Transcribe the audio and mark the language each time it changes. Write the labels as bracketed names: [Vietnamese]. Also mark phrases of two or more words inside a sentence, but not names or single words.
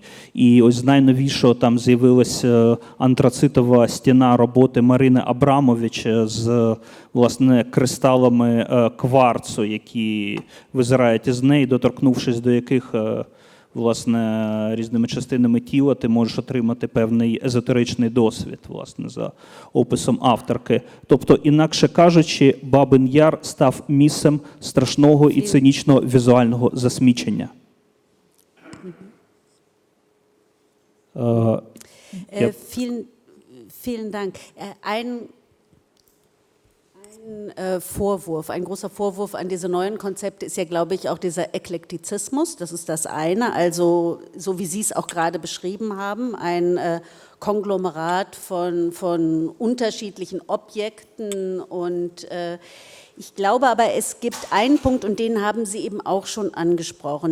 [Ukrainian] І ось з найновішого там з'явилася антрацитова стіна роботи Марини Абрамович з, власне, кристалами кварцу, які визирають із неї, доторкнувшись до яких, власне, різними частинами тіла ти можеш отримати певний езотеричний досвід, власне, за описом авторки. Тобто, інакше кажучи, Бабин Яр став місцем страшного і цинічного візуального засмічення. [German] Vielen Dank. Vorwurf, ein großer Vorwurf an diese neuen Konzepte ist ja, glaube ich, auch dieser Eklektizismus. Das ist das eine, also so wie Sie es auch gerade beschrieben haben, ein Konglomerat von unterschiedlichen Objekten und ich glaube aber, es gibt einen Punkt und den haben Sie eben auch schon angesprochen.